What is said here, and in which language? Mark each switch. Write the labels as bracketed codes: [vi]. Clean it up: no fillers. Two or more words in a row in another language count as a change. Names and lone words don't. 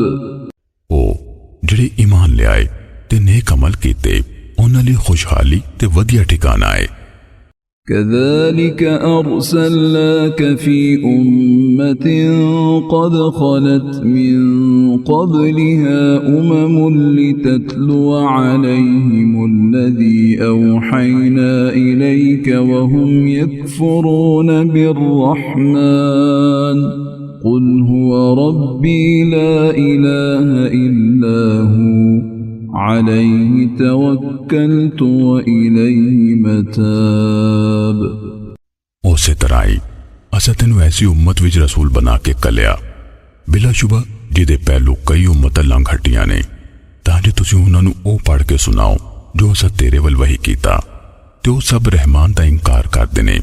[pa] او جیہڑے ایمان لے آئے تے نیک عمل کیتے اونہاں لئی خوشحالی تے ودھیا ٹھکانہ ہے. [ar] كذلك أرسلناك في أمة قد خلت من قبلها لتتلو عليهم الذي أوحينا إليك وهم يكفرون بالرحمن قل هو ربي لا إله إلا هو عليه توكلت وإليه متاب। [pa] اوسے طرح ہی اساں تینوں ایسی امت وچ رسول بنا کے کلیا بلاشبہ جیہدے پہلو کئی امتاں لنگھ ہٹیاں نے تاں جے تسیں اونہاں نوں اوہ پڑھ کے سناؤ جو اساں تیرے ول وحی کیتا تے اوہ سب رحمان دا انکار کردے نے.